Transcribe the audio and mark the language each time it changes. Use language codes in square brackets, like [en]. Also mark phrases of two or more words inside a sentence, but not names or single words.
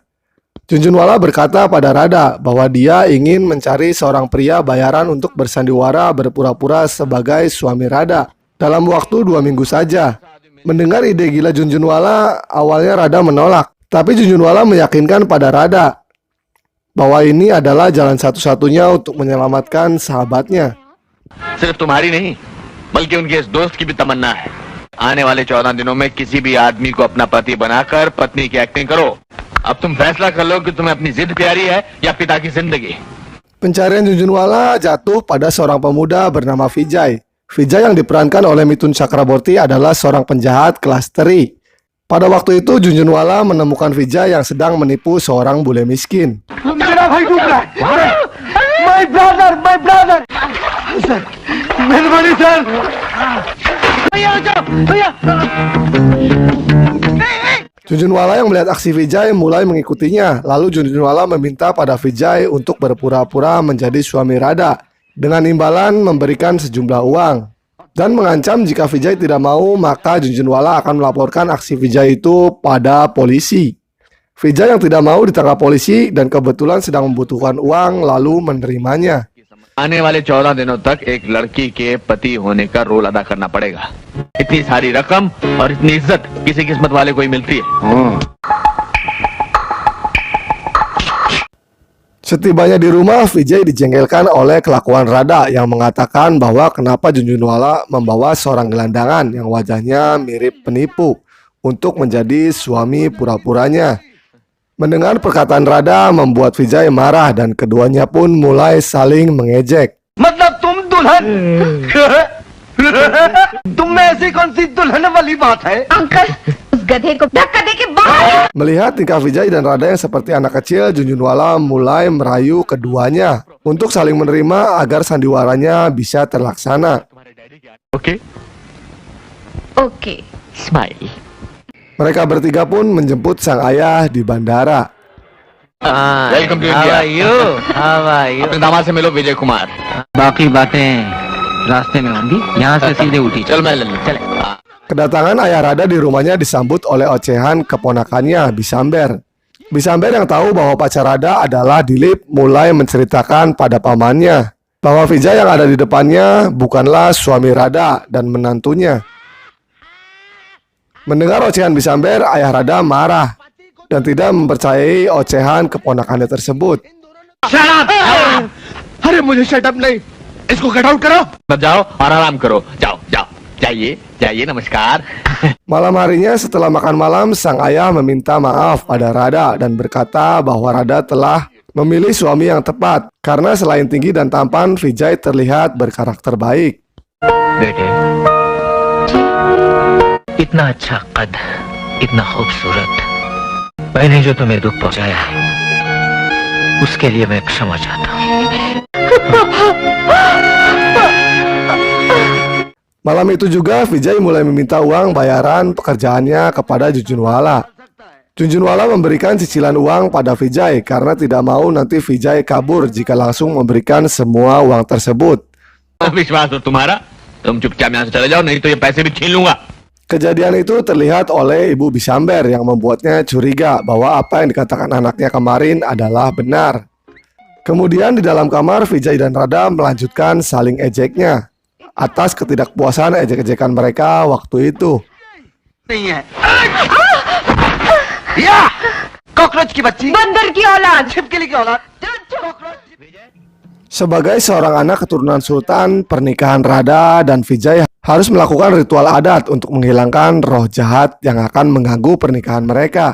[id] Junjunwala berkata pada Radha bahwa dia ingin mencari seorang pria bayaran untuk bersandiwara berpura-pura sebagai suami Radha dalam waktu 2 minggu saja. Mendengar ide gila Junjunwala, awalnya Radha menolak. Tapi Junjunwala meyakinkan pada Radha bahwa ini adalah jalan satu-satunya untuk menyelamatkan sahabatnya. [hi] सिर्फ तुम्हारी नहीं बल्कि उनके इस दोस्त की भी तमन्ना है आने वाले 14 दिनों में किसी भी आदमी को अपना पति बनाकर पत्नी की एक्टिंग करो अब तुम फैसला कर लो कि तुम्हें अपनी जिद प्यारी है या पिता की जिंदगी [id] Pencarian Junjunwala jatuh pada seorang pemuda bernama Vijay. Vijay yang diperankan oleh Mithun Chakraborty adalah seorang penjahat kelas teri. Pada waktu itu Junjunwala menemukan Vijay yang sedang menipu seorang bule miskin. [en] My brother! [hi] Sir, मेहरबानी sir! [id] Junjunwala yang melihat aksi Vijay mulai mengikutinya. Lalu Junjunwala meminta pada Vijay untuk berpura-pura menjadi suami Radha dengan imbalan memberikan sejumlah uang. Dan mengancam jika Vijay tidak mau, maka Junjunwala akan melaporkan aksi Vijay itu pada polisi. Vijay yang tidak mau ditangkap polisi dan kebetulan sedang membutuhkan uang lalu menerimanya. [hi] आने वाले 14 दिनों तक एक लड़की के पति होने का रोल अदा करना पड़ेगा इतनी सारी रकम और इतनी इज्जत किसी किस्मत वाले को ही मिलती है [id] Setibanya di rumah, Vijay dijengkelkan oleh kelakuan Radha yang mengatakan bahwa kenapa Junjunwala membawa seorang gelandangan yang wajahnya mirip penipu untuk menjadi suami pura-puranya. Mendengar perkataan Radha membuat Vijay marah dan keduanya pun mulai saling mengejek. [hi] मतलब तुम दुल्हन तुम में ऐसी कौन सी दुल्हन वाली बात है अंकल उस गधे को धक्का दे के बाहर। [id] Melihat tingkah Vijay dan Radha yang seperti anak kecil, Junjunwala mulai merayu keduanya untuk saling menerima agar sandiwaranya bisa terlaksana. [hi] ओके ओके स्माइल [id] Mereka bertiga pun menjemput sang ayah di bandara. [en] welcome to India [hi] अपने दामाद से मिलो विजय कुमार बाकी बातें रास्ते में होंगी यहाँ से सीधे उठी चल मैं ले लूं चले [id] Kedatangan ayah Radha di rumahnya disambut oleh ocehan keponakannya, Bisamber. Bisamber yang tahu bahwa pacar Radha adalah Dilip mulai menceritakan pada pamannya bahwa Vijay yang ada di depannya bukanlah suami Radha dan menantunya. Mendengar ocehan Bisamber, ayah Radha marah dan tidak mempercayai ocehan keponakannya tersebut. [hi] अरे मुझे [en] shut up [hi] नहीं इसको [en] cut out [hi] करो अब जाओ और आराम करो जाओ जाओ जाइए जाइए नमस्कार [id] Malam harinya setelah makan malam, sang ayah meminta maaf pada Radha dan berkata bahwa Radha telah memilih suami yang tepat karena selain tinggi dan tampan, Vijay terlihat berkarakter baik. [hi] बेटे इतना अच्छा कद इतना खूबसूरत मैंने जो तुम्हें दुख पहुंचाया है उसके लिए मैं क्षमा चाहता हूँ [id] Malam itu juga Vijay mulai meminta uang bayaran pekerjaannya kepada Junjunwala. Junjunwala memberikan cicilan uang pada Vijay karena tidak mau nanti Vijay kabur jika langsung memberikan semua uang tersebut. [hi] विश्वास हो तुम्हारा तुम चुपचाप यहाँ से चले जाओ नहीं तो ये पैसे भी छीन लूंगा [id] Kejadian itu terlihat oleh Ibu Bisamber yang membuatnya curiga bahwa apa yang dikatakan anaknya kemarin adalah benar. Kemudian di dalam kamar, Vijay dan Radha melanjutkan saling ejeknya atas ketidakpuasan ejek-ejekan mereka waktu itu. [hi] नहीं है या कॉकरोच की बच्ची बंदर की औलाद। छिपकली की औलाद [id] Sebagai seorang anak keturunan sultan, pernikahan Radha dan Vijay harus melakukan ritual adat untuk menghilangkan roh jahat yang akan mengganggu pernikahan mereka.